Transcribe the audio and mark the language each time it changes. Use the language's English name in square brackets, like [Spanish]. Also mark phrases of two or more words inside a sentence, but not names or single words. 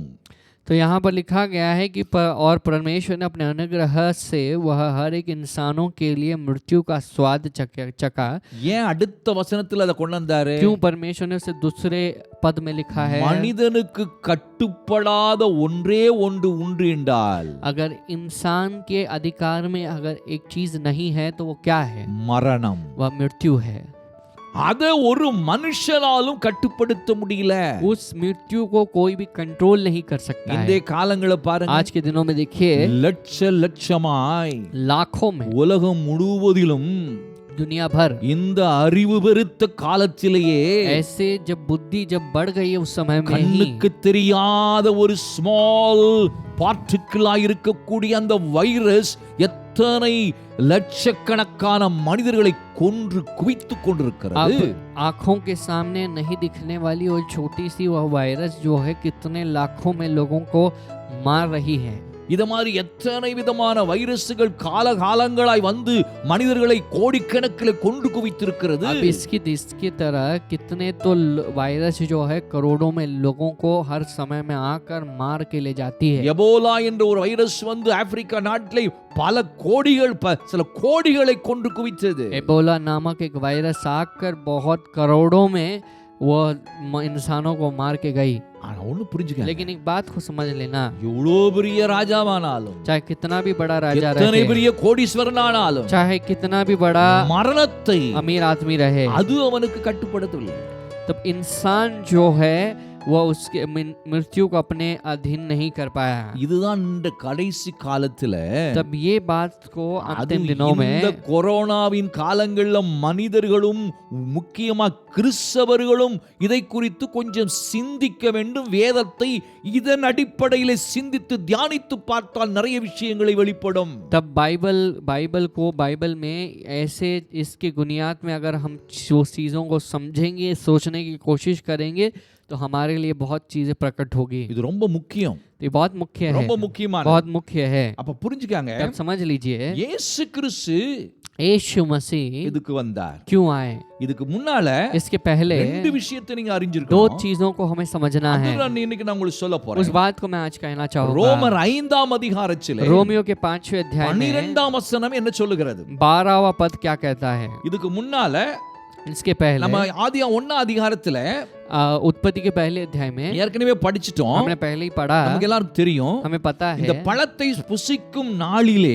[Hindi] तो यहाँ पर लिखा गया है कि और परमेश्वर ने अपने अनुग्रह से वह हर एक इंसानों के लिए मृत्यु का स्वाद चखा। [Tamil] ஏன் அடுத்த வசனத்துல அதை கொண்டு வந்தாரு? [Hindi] क्यों परमेश्वर ने उसे दूसरे पद में लिखा है? [Tamil] மனிதனுக்கு கட்டுப்படாத ஒன்றே ஒன்று உண்டு என்றால், [Hindi] अगर इंसान के अधिकार में अगर एक चीज नहीं है तो वो क्या है? [Tamil] மரணம். [Hindi] वह मृत्यु है। [Tamil] அதை ஒரு மனுஷனாலும் கட்டுப்படுத்த முடியல. [Hindi] उस मृत्यु को कोई भी कंट्रोल नहीं कर सकता [Tamil] இந்த [Hindi] है। [Tamil] காலங்களை பாருங்க, [Hindi] आज के दिनों में देखिए [Tamil] லட்சமாய் [Hindi] लाखों में [Tamil] உலகம் முழுவதிலும் [Hindi] दुनिया भर [Tamil] இந்த அறிவு பெருத்த காலத்திலேயே [Hindi] ऐसे जब बुद्धि जब बढ़ गई है उस समय में ही [Tamil] கண்ணுக்கு தெரியாத ஒரு [English] small particle [Tamil] இருக்கக்கூடிய அந்த வைரஸ் எத்தனை லட்சக்கணக்கான மனிதர்களை கொன்று குவித்துக் கொண்டிருக்கிறது. [Hindi] अब आंखों के सामने नहीं दिखने वाली और छोटी सी वह वायरस जो है कितने लाखों में लोगों को मार रही है. [Tamil] இத மாதிரி எத்தனை விதமான வைரஸ்கள் காலகாலங்களாய் வந்து மனிதர்களை கோடிக்கணக்கில் கொன்று குவித்திருக்கிறது. [Hindi] अब इसकी तरह कितने तो वायरस जो है करोड़ों में लोगों को हर समय में आकर मार के ले जाती है. [Tamil] எபோலா என்ற ஒரு வைரஸ் வந்து ஆப்பிரிக்கா நாட்டிலே பல கோடிகள் சில கோடிகளை கொன்று குவித்தது. [Hindi] एबोला नामक एक वायरस आकर बहुत करोड़ों में वो इंसानों को मार के गई. [Tamil] ஆனா ஒண்ணு புரிஞ்சுக்க, [Hindi] लेकिन एक बात को समझ लेना, [Tamil] எவ்வளோ பெரிய ராஜாவானாலும், [Hindi] चाहे कितना भी बड़ा राजा [Tamil] எத்தனை [Hindi] रहे, [Tamil] பெரிய கோடீஸ்வரனானாலும், [Hindi] चाहे कितना भी बड़ा [Tamil] மரணத்தை [Hindi] अमीर आदमी रहे, [Tamil] அது அவனுக்கு கட்டுப்படுத்தவில்லை. [Hindi] तब इंसान जो है वो उसके मृत्यु को अपने अधीन नहीं कर पाया. [Tamil] இதுதான் இந்த கடைசி காலத்துல, [Hindi] तब ये बात को [Tamil] அது [Hindi] अंतिम दिनों [Tamil] இந்த [Hindi] में [Tamil] கொரோனாவின் காலங்கள்ல மனிதர்களும் முக்கியமா கிறிஸ்தவர்களும் இதை குறித்து கொஞ்சம் சிந்திக்க வேண்டும். வேதத்தை இதன் அடிப்படையில சிந்தித்து தியானித்து பார்த்தால் நிறைய விஷயங்களை வெளிப்படும். [Hindi] तब बाइबल में ऐसे इसके बुनियाद में अगर हम जो चीज़ों को समझेंगे, सोचने की कोशिश करेंगे तो हमारे लिए बहुत चीजें प्रकट होगी. [Tamil] இது ரொம்ப முக்கியம், [Hindi] ये बहुत मुख्य है, [Tamil] ரொம்ப முக்கியமான. [Hindi] बहुत मुख्य है. [Tamil] அப்ப புரிஞ்சுக்காங்க, [Hindi] तब समझ लीजिए [Tamil] இயேசு கிறிஸ்து [Hindi] यीशु मसीह [Tamil] இதுக்கு வந்தார். [Hindi] क्यों आए? [Tamil] இதுக்கு முன்னால [Hindi] इसके पहले [Tamil] ரெண்டு விஷயத்தை நீங்க [Hindi] दो [Tamil] அறிஞ்சிருக்கணும். [Hindi] चीजों को हमें समझना है. [Tamil] அதுதான் இன்னைக்கு நான் உங்களுக்கு சொல்ல [Hindi] उस [Tamil] போறேன். [Hindi] बात को मैं आज कहना चाहूंगा. [Tamil] ரோமர் 5ஆம் அதிகாரத்திலே [Hindi] रोमियो के 5वें अध्याय में [Tamil] 12ஆம் வசனம் என்ன சொல்லுகிறது? [Hindi] 12वां पद क्या कहता है? [Tamil] இதுக்கு முன்னால [Hindi] इसके पहले [Tamil] நம்ம ஆதியா 1ஆம் அதிகாரத்துல [Hindi] उत्पत्ति के पहले अध्याय में [Tamil] ஏற்கனவே படிச்சிட்டோம். [Hindi] हमने पहले ही पढ़ा, [Tamil] நமக்கு எல்லாருக்கும் தெரியும். [Hindi] हमें पता [Tamil] இந்த [Hindi] है [Tamil] பழத்தை புசிக்கும் நாளிலே